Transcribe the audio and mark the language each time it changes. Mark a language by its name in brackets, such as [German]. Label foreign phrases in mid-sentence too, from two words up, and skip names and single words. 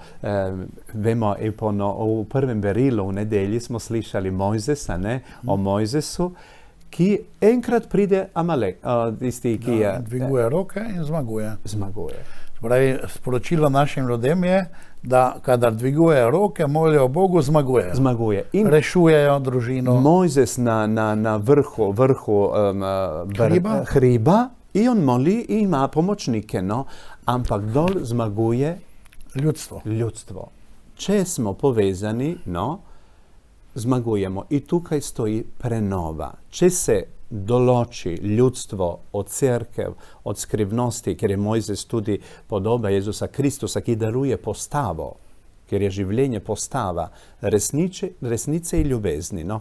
[Slovenian] Vemo, v prvem berilu v nedelji smo slišali Mojzesa, ne, o Mojzesu, ki enkrat pride Amalek, tisti, ki je... Dviguje roke in zmaguje. Zmaguje. Pravi, sporočilo našim ljudem je, da kadar dviguje roke, molijo Bogu, zmaguje. Zmaguje. In rešujejo družino. Mojzes na vrhu hriba i on moli i ima pomočnike, no, ampak dol zmaguje ljudstvo. Če smo povezani, no, zmagujemo. I tukaj stoji prenova. Če se določi ljudstvo od cerkev, od skrivnosti, ker je Mojzes tudi podoba Jezusa Kristusa, ki daruje postavo, ker je življenje postava resnice i ljubezni, no.